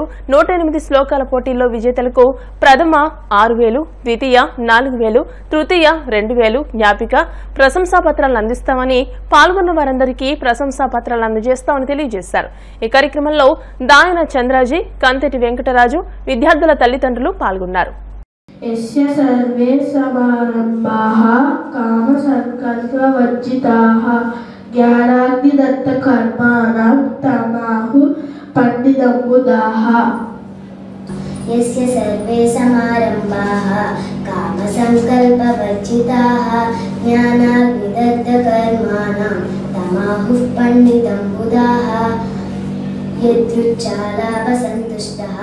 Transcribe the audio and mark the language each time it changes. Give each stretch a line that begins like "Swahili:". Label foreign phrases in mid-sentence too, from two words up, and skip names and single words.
Telugu: 108 శ్లోకాల పోటీల్లో విజేతలకు ప్రథమ 6,000, ద్వితీయ 4,000, తృతీయ 2,000 జ్ఞాపిక ప్రశంసా పత్రాలను అందిస్తామని, పాల్గొన్న వారందరికీ ప్రశంసా పత్రాలు అందజేస్తామని తెలియజేశారు. ఈ కార్యక్రమంలో దాయన చంద్రాజీ, కంతెటి వెంకటరాజు, విద్యార్థుల తల్లిదండ్రులు పాల్గొన్నారు.
Sanskrit: यस्य सर्वे समारम्भाः कामसङ्कल्पवर्जिताः ज्ञानाग्निदत्तकर्माणां तमाहुः पण्डितमुदाः यस्य सर्वे समारम्भाः कामसङ्कल्पवर्जिताः ज्ञानाग्निदग्धकर्माणां तमाहुः पण्डितं बुधाः यद्युच्चालाभसन्तुष्टः